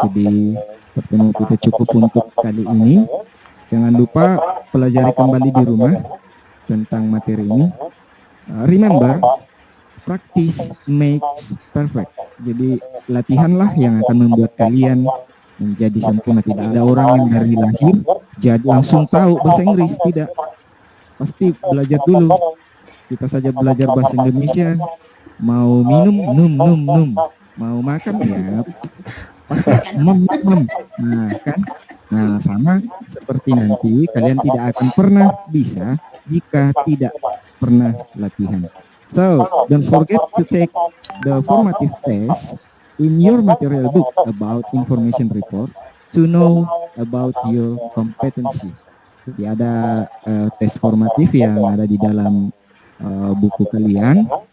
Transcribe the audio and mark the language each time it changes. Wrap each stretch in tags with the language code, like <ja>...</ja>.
<id>Jadi pertemuan kita cukup untuk kali ini. Jangan lupa pelajari kembali di rumah tentang materi ini.</id> <en>Remember, practice makes perfect.</en> <id>Jadi latihanlah yang akan membuat kalian menjadi sempurna. Tidak ada orang yang dari lahir jadi langsung tahu bahasa Inggris. Tidak. Pasti belajar dulu. Kita saja belajar bahasa Indonesia. Mau minum, num. Mau makan, ya pasti mem. Nah, kan? Nah, sama seperti nanti kalian tidak akan pernah bisa jika tidak pernah latihan.</id> <en>So, don't forget to take the formative test in your material book about information report to know about your competency.</en> <id>Jadi ada tes formatif yang ada di dalam buku kalian.</id>